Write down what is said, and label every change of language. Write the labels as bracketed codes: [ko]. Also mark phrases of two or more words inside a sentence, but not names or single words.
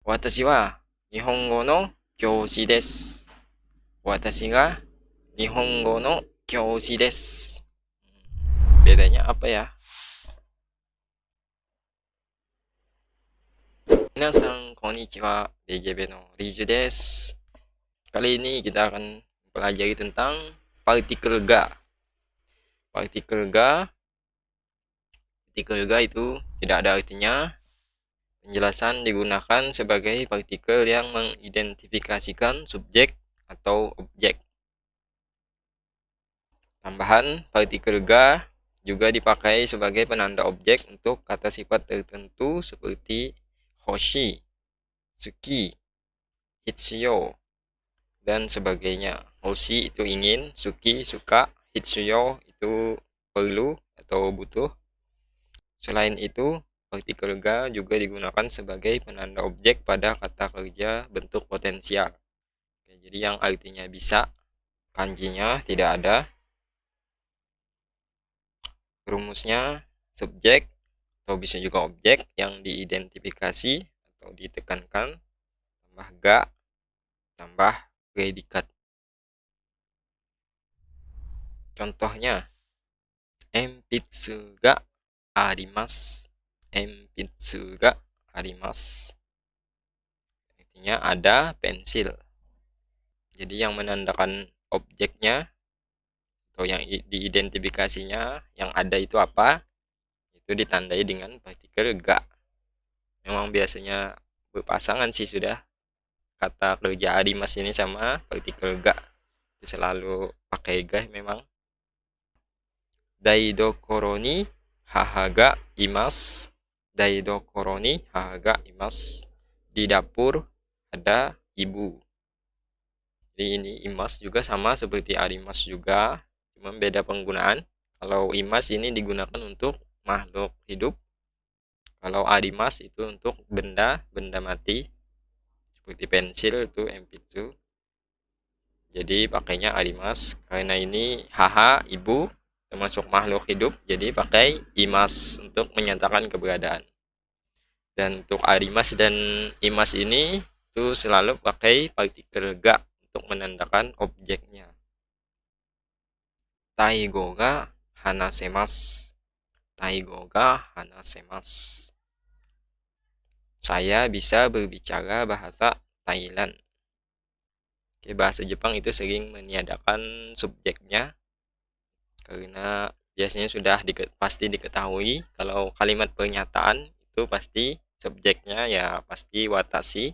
[ja] 私は日本語の教師です. 私が日本語の教師です. [id] Bedanya apa ya? [ja] 皆さんこんにちは、BGBのRijuです. [id] Kali ini kita akan pelajari tentang partikel ga. Partikel ga itu tidak ada artinya. Penjelasan digunakan sebagai partikel yang mengidentifikasikan subjek atau objek. Tambahan, partikel ga juga dipakai sebagai penanda objek untuk kata sifat tertentu seperti [ja] 欲しい、好き、必要, [id] dan sebagainya. Hoshi itu ingin, suki suka, hitsuyo itu perlu atau butuh. Selain itu, partikel ga juga digunakan sebagai penanda objek pada kata kerja bentuk potensial. Jadi yang artinya bisa, kanjinya tidak ada. Rumusnya subjek atau bisa juga objek yang diidentifikasi atau ditekankan tambah ga tambah predikat. Contohnya, [ja] 鉛筆があります. 鉛筆があります. [id] Artinya ada pensil. Jadi yang menandakan objeknya atau yang diidentifikasinya yang ada itu apa, itu ditandai dengan partikel ga. Memang biasanya berpasangan sih sudah kata kerja arimasu ini sama partikel ga. Itu selalu pakai ga memang. [ja] 台所に母がいます. 台所に母がいます. [id] Di dapur ada ibu. Jadi ini imas juga sama seperti arimas juga, cuma beda penggunaan. Kalau imas ini digunakan untuk makhluk hidup. Kalau arimas itu untuk benda mati. Seperti pensil itu enpitsu. Jadi pakainya arimas. Karena ini haha ibu termasuk makhluk hidup, jadi pakai imas untuk menyatakan keberadaan. Dan untuk arimas dan imas ini itu selalu pakai partikel ga untuk menandakan objeknya. [ja] タイ語が話せます. タイ語が話せます. [id] Saya bisa berbicara bahasa Thailand. Oke, bahasa Jepang itu sering meniadakan subjeknya karena biasanya sudah pasti diketahui kalau kalimat pernyataan itu pasti subjeknya ya pasti watashi.